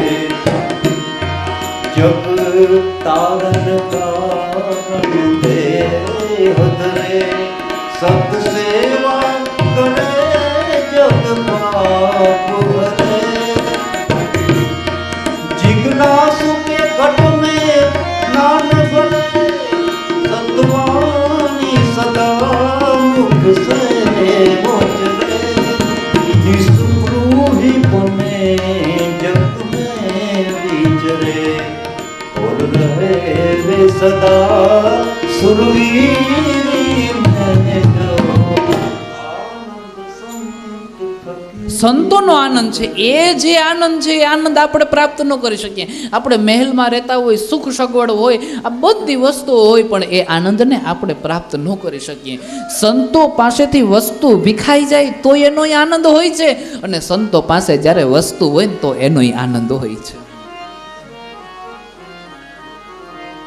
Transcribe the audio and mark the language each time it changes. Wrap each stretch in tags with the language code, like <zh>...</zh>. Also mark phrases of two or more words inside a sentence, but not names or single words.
<hi>जब तारन कारण दे हदरे सत सेवा करे जग पाप हरे. जिज्ञासु के घट में नान बने सतवानी सदा मुख से मोचरे. निस्पृही बने जग में विचरे और रहे वे सदा सुरवीरी में जो आनंद संत फकीर.</hi> <gu>સંતોનો આનંદ છે એ જે આનંદ છે એ આનંદ આપણે પ્રાપ્ત ન કરી શકીએ. આપણે મહેલમાં રહેતા હોય, સુખ સગવડ હોય, આ બધી વસ્તુઓ હોય, પણ એ આનંદને આપણે પ્રાપ્ત ન કરી શકીએ. સંતો પાસેથી વસ્તુ વિખાઈ જાય તો એનો આનંદ હોય છે, અને સંતો પાસે જ્યારે વસ્તુ હોય ને તો એનો આનંદ હોય છે.</gu>